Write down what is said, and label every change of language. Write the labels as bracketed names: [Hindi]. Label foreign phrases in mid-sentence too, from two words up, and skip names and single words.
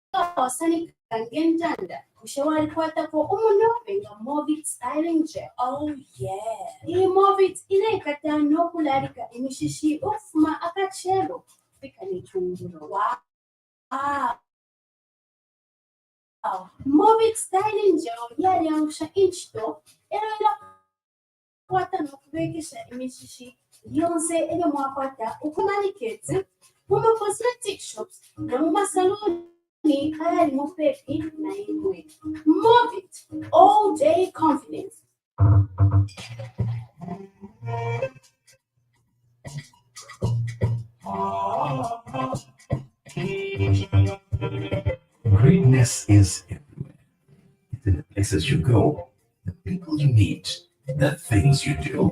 [Bemba] wasanika ngentanda kushawari kwatako umunobe nga Movit styling gel. Oh yeah. Iyi Movit inekata nokularika imishishi ofuma akachelo fika nechungulo. Wow. Movit styling gel yaliangusha inchito era kwata nokubekesha imishishi yonse ele mwakwata ukumaniketse muma [English] cosmetic shops [Bemba] na muma saloni ayali mufeki na imwe. [English] Movit all day confidence. Greatness is everywhere. It's in the places you go, the people you meet, the things you do.